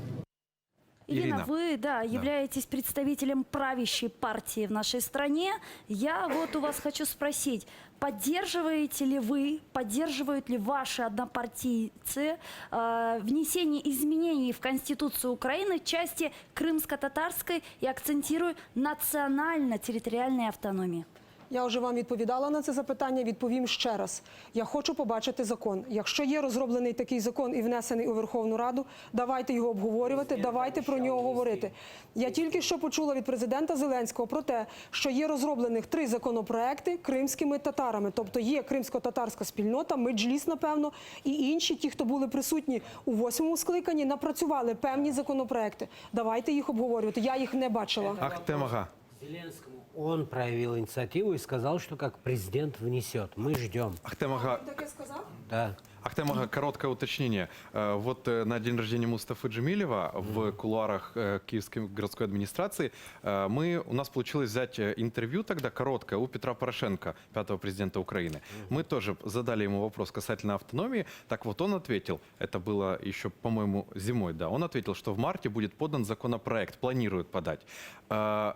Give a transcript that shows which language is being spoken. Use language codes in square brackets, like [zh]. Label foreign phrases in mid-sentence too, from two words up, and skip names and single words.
[ru] Ирина, вы, являетесь представителем правящей партии в нашей стране. Я вот у вас хочу спросить, поддерживаете ли вы, поддерживают ли ваши однопартийцы внесение изменений в Конституцию Украины в части крымско-татарской і акцентирую [uk] національно-територіальної автономії? Я вже вам відповідала на це запитання, відповім ще раз. Я хочу побачити закон. Якщо є розроблений такий закон і внесений у Верховну Раду, давайте його обговорювати, давайте про нього говорити. Я тільки що почула від президента Зеленського про те, що є розроблених 3 законопроекти кримськими татарами. Тобто є кримсько-татарська спільнота, Меджліс, напевно, і інші, ті, хто були присутні у 8-му скликанні, напрацювали певні законопроекти. Давайте їх обговорювати. Я їх не бачила. Ахтемага. [ru] Зеленскому он проявил инициативу и сказал, что как президент внесет. Мы ждем. Ахтемага. [uk] Таке сказав? [ru] Да. Ахтемага, короткое уточнение. Вот на день рождения Мустафы Джемилева в кулуарах Киевской городской администрации у нас получилось взять интервью тогда короткое у Петра Порошенко, 5-го президента Украины. Мы тоже задали ему вопрос касательно автономии. Так вот он ответил, это было еще, по-моему, зимой, да, он ответил, что в марте будет подан законопроект, планирует подать.